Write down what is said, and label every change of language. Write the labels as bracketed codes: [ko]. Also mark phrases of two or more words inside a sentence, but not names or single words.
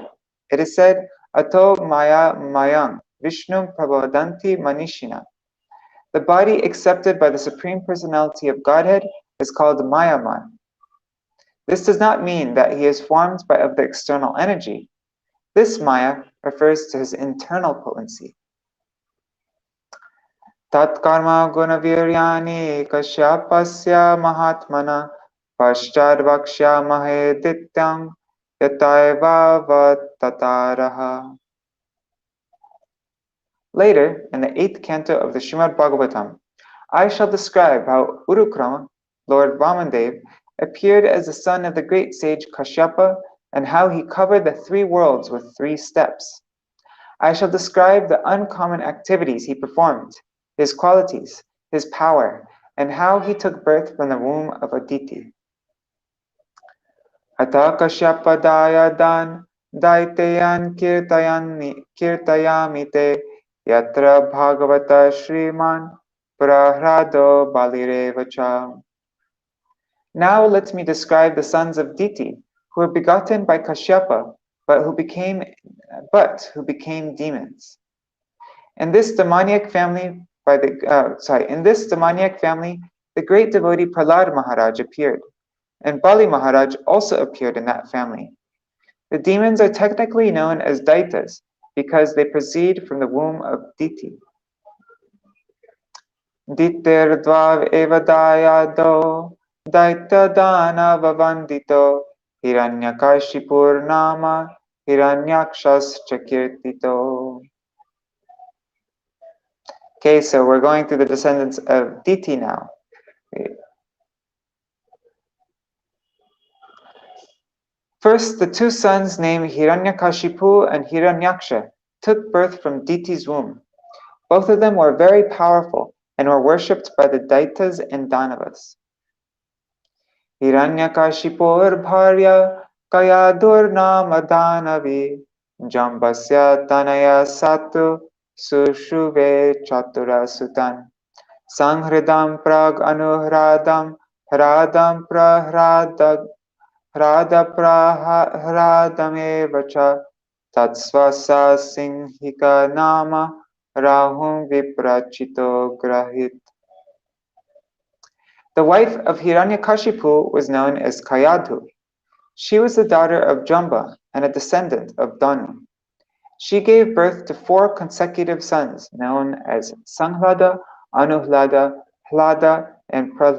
[en] It is said, [sa] Ato Maya Mayang, Vishnum Prabhadanti Manishina. [en] The body accepted by the Supreme Personality of Godhead is called Mayaman. This does not mean that he is formed of the external energy. This Maya refers to his internal potency. [sa] Tat karma gunaviryani kasyapasya mahatmana paschad vakshya mahe dityam yataiva tataraha. [en] Later, in the 8th canto of the Śrīmad-Bhāgavatam, I shall describe how Urukrama, Lord Vamandev, appeared as the son of the great sage Kaśyapa and how he covered the 3 worlds with 3 steps. I shall describe the uncommon activities he performed, his qualities, his power, and how he took birth from the womb of Aditi. [sa] Ata Kaśyapa dayadan daitayan kirtayamite yatra bhagavata shriman prahrado balirevacha. [en] Now let me describe the sons of Diti, who were begotten by Kaśyapa, but who became demons. In this demoniac family, the great devotee Prahlad Maharaj appeared, and Bali Maharaj also appeared in that family. The demons are technically known as Daitas because they proceed from the womb of Diti. [sa] Ditir dvav eva dayado daita dana vavandito hiranyakashipur nama hiranyakshas chakirtito. [en] Okay, so we're going through the descendants of Diti now. First, the 2 sons named Hiranyakashipu and Hiranyaksha took birth from Diti's womb. Both of them were very powerful and were worshipped by the Daitas and Danavas. [sa] Hiranyakashipur bharya kayadur nama danavi jambasya tanaya satu sushuve chatura sutan sanghridam prag anuhradam hradam prahradamaevacha tatsvasa singhika nama rahum viprachito grahit. [en] The wife of Hiranyakashipu was known as Kayadhu. She was the daughter of Jamba and a descendant of Danu. She gave birth to 4 consecutive sons known as Sanghlada, Anuhlada, Hlada, and Prahlada.